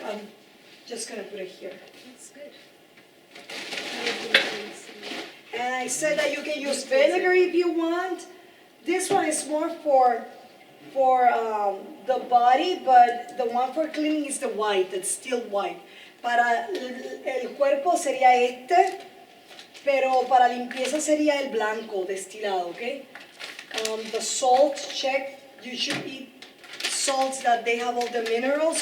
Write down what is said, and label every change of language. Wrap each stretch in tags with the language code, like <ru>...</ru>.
<en>I'm just gonna put it here. That's good. And I said that you can use vinegar if you want. This one is more for the body, but the one for cleaning is the white. It's still white.</en> <es>Para el cuerpo sería este, pero para limpieza sería el blanco destilado, okay?</es> <en>The salt, check. You should eat salts that they have all the minerals.</en>